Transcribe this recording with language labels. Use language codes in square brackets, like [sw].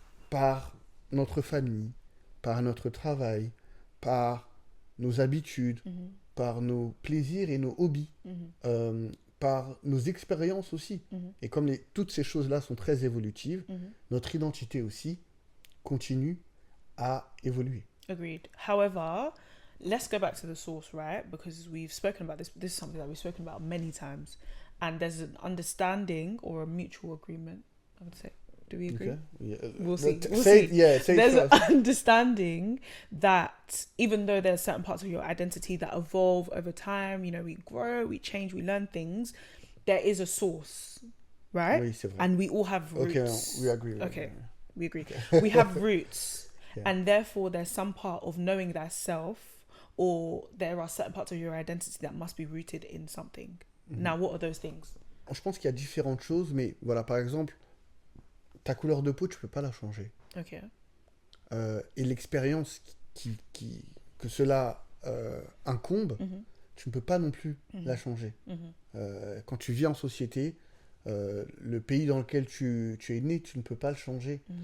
[fr] Par notre famille, par notre travail, par nos habitudes, par nos plaisirs et nos hobbies, par nos expériences aussi. Et comme toutes ces choses-là sont très évolutives, notre identité aussi continue à évoluer. [en] Agreed. However, let's go back to the source, right? Because we've spoken about this. This is something that we've spoken about many times. And there's an understanding or a mutual agreement, I would say. Do we agree? Okay. Yeah. We'll see. There's an understanding that even though there's certain parts of your identity that evolve over time, we grow, we change, we learn things, there is a source, right? [fr] Oui, c'est vrai. [en] And we all have roots. Okay, we agree. We agree. We have roots. Yeah. And therefore, there's some part of knowing thyself, or there are certain parts of your identity that must be rooted in something. Now, what are those things? [fr] Je pense qu'il y a différentes choses, mais voilà, par exemple, ta couleur de peau, tu peux pas la changer. Ok. Et l'expérience que cela incombe, tu ne peux pas non plus la changer. Quand tu vis en société, le pays dans lequel tu es né, tu ne peux pas le changer.